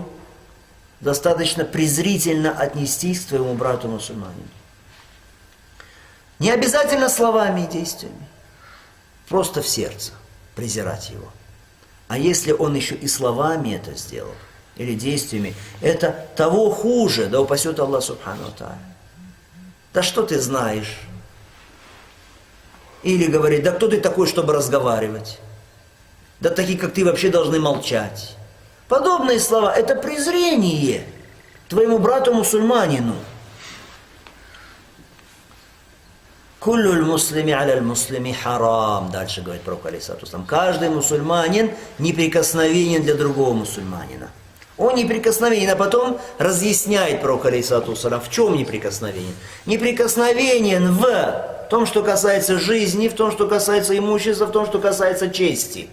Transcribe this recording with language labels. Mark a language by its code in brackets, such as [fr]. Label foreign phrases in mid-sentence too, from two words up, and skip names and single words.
[ru] Достаточно презрительно отнестись к твоему брату мусульманину. Не обязательно словами и действиями, просто в сердце презирать его. А если он еще и словами это сделал, или действиями, это того хуже, да упасет Аллах [ar] سبحانه وتعالى. [ru] Да что ты знаешь? Или говорит, да кто ты такой, чтобы разговаривать? Да такие, как ты, вообще должны молчать. Подобные слова – это презрение твоему брату-мусульманину. [ar] «كل المسلم على المسلم حرام», [ru] дальше говорит пророк [ar] алейхиссалам. [ru] Каждый мусульманин неприкосновенен для другого мусульманина. Он неприкосновенен, а потом разъясняет пророк алейхиссалам, в чем неприкосновенен. Неприкосновенен в том, что касается жизни, в том, что касается имущества, в том, что касается чести.